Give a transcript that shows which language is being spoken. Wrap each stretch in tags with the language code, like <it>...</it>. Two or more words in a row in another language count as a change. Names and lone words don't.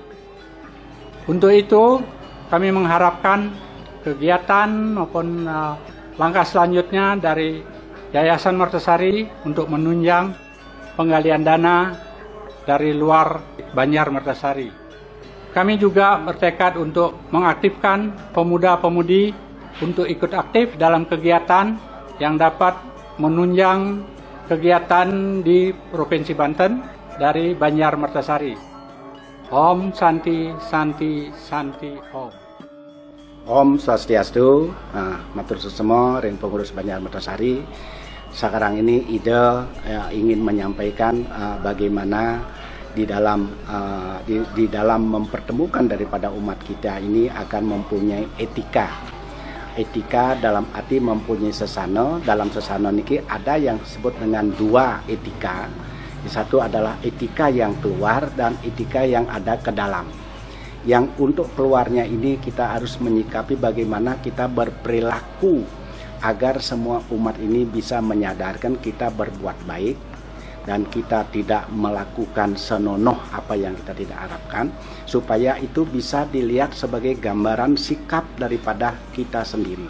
<id>Untuk itu, kami mengharapkan kegiatan maupun langkah selanjutnya dari Yayasan Mertosari untuk menunjang penggalian dana dari luar Banjar Mertosari. Kami juga bertekad untuk mengaktifkan pemuda-pemudi untuk ikut aktif dalam kegiatan yang dapat menunjang kegiatan di Provinsi Banten dari Banjar Mertosari.</id> <sa>Om Santi Santi Santi Om.</sa> <ban>Om Swastiastu, matur susemo ring pengurus Banjar Mertosari.</ban> <id>Sekarang ini ide ingin menyampaikan bagaimana di dalam mempertemukan daripada umat kita ini akan mempunyai etika. Etika dalam arti mempunyai sesana. Dalam sesana niki ada yang disebut dengan 2 etika. Satu adalah etika yang keluar dan etika yang ada ke dalam. Yang untuk keluarnya ini kita harus menyikapi bagaimana kita berperilaku agar semua umat ini bisa menyadarkan kita berbuat baik dan kita tidak melakukan senonoh apa yang kita tidak harapkan, supaya itu bisa dilihat sebagai gambaran sikap daripada kita sendiri.</id>